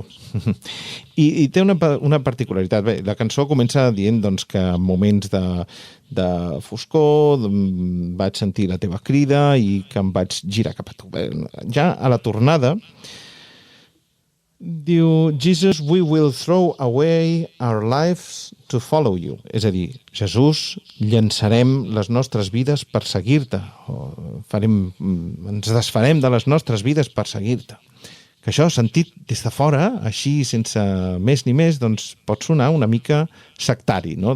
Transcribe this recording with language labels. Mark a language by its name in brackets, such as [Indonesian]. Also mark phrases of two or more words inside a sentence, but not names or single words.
[Catalan] I té una particularitat. Bé, la cançó comença dient doncs, que en moments de foscor vaig sentir la teva crida i que em vaig girar cap a tu. Bé, ja a la tornada diu, [English] Jesus, we will throw away our lives to follow you. [Catalan] És a dir, Jesús, llançarem les nostres vides per seguir-te. Ens desfarem de les nostres vides per seguir-te. Que això, sentit des de fora, així, sense més ni més, doncs pot sonar una mica sectari, no?